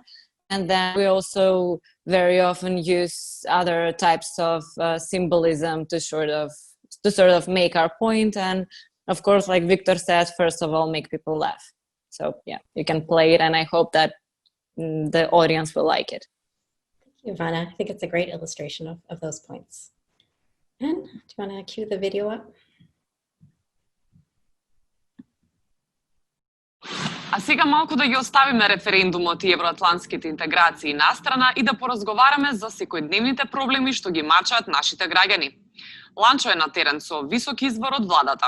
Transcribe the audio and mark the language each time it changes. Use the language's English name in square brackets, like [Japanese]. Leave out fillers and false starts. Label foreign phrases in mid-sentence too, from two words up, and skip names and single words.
[English] And then we also very often use other types of symbolism to sort of make our point. And of course, like Victor said, first of all, make people laugh. So yeah, you can play it, and I hope that the audience will like it. Thank you, Ivana. I think it's a great illustration of those points. And do you want to cue the video up? [Macedonian] А сега малку да ги оставиме референдумот и евроатлантските интеграции настрана и да поразговараме за секојдневните проблеми што ги мачаат нашите граѓани. Ланчо е на терен со висок избор од владата.